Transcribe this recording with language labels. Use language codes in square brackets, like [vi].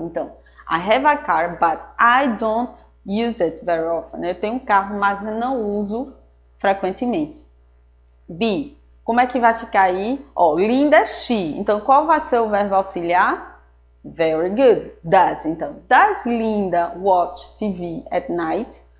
[en] Então, I have a car, but I don't use it very often. [pt] Eu tenho um carro, mas eu não uso frequentemente. B. Como é que vai ficar aí? Ó, Linda é she. Então, qual vai ser o verbo auxiliar? [en] Very good. Does. Então, does Linda watch TV at night?